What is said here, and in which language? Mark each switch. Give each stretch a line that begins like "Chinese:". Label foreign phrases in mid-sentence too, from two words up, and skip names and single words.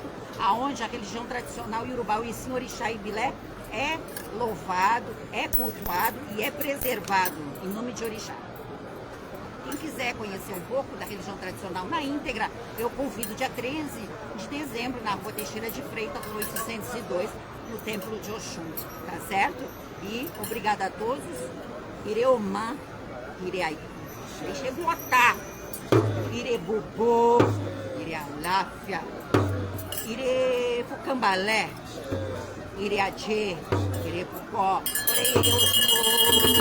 Portuguese: Aonde a religião tradicional iorubá, o ensino orixá e bilé, é louvado, é cultuado e é preservado em nome de orixá. Quem quiser conhecer um pouco da religião tradicional na íntegra, eu convido dia 13 de dezembro na Rua Teixeira de Freitas, 802, no Templo de Oxum, tá certo? E obrigada a todos.
Yoruba: Ireomã, Ireai, Ixebuatá, Irebubô, Irealáfia, Irefucambalé, Ireadê, Irepucó, Oreioxô.